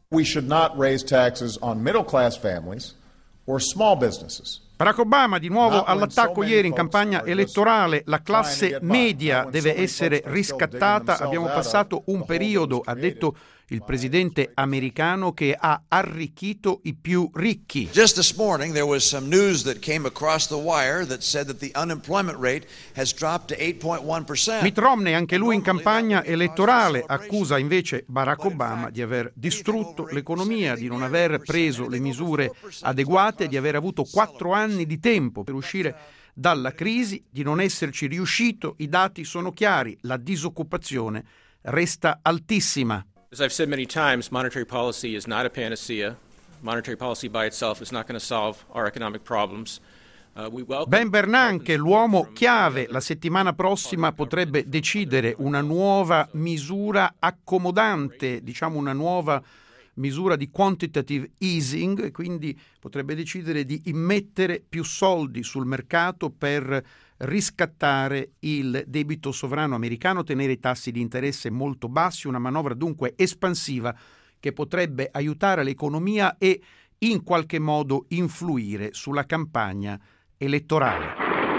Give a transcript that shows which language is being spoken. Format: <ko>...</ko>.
<en>We should not raise taxes on middle class families or small businesses.</en> <it>Barack Obama di nuovo all'attacco ieri in campagna elettorale. La classe media deve essere riscattata. Abbiamo passato un periodo, ha detto il presidente americano, che ha arricchito i più ricchi.</it> <en>Just this morning there was some news that came across the wire that said that the unemployment rate has dropped to 8.1%.</en> <it>Mitt Romney, anche lui in campagna elettorale, accusa invece Barack Obama di aver distrutto l'economia, di non aver preso le misure adeguate, di aver avuto 4 anni di tempo per uscire dalla crisi, di non esserci riuscito. I dati sono chiari, la disoccupazione resta altissima.</it> <en>As I've said many times, monetary policy is not a panacea. Monetary policy by itself is not going to solve our economic problems.</en> <it>Ben Bernanke, l'uomo chiave, la settimana prossima potrebbe decidere una nuova misura accomodante, diciamo una nuova misura di quantitative easing, quindi potrebbe decidere di immettere più soldi sul mercato per riscattare il debito sovrano americano, tenere i tassi di interesse molto bassi, una manovra dunque espansiva che potrebbe aiutare l'economia e in qualche modo influire sulla campagna elettorale.</it>